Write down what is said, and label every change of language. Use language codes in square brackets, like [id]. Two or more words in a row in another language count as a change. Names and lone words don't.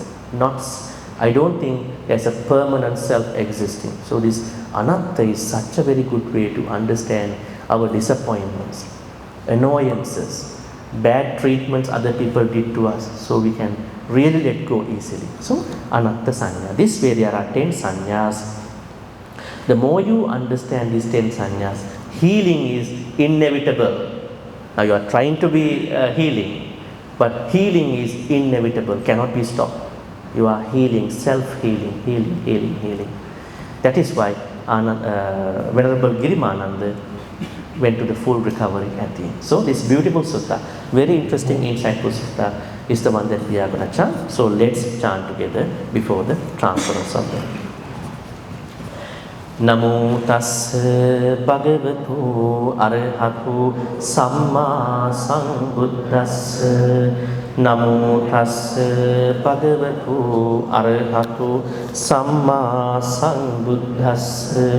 [en] I don't think there's a permanent self existing. So this anatta is such a very good way to understand our disappointments, annoyances, bad treatments other people did to us, so we can really let go easily. [pi] So anatta sanya. [en] This way there are 10 sanyas. The more you understand these 10 sanyas, healing is inevitable. Now you are trying to be healing, but healing is inevitable, cannot be stopped. You are healing, self-healing, healing. That is why Venerable Girimananda went to the full recovery at the end. So this beautiful sutta, very interesting, insightful sutta, is the one that we are going to chant. So let's chant together before the transference of the [pi] Namo tassa bhagavato arahato samma sambuddhassa. Namo tassa bhagavato arahato samma sambuddhassa.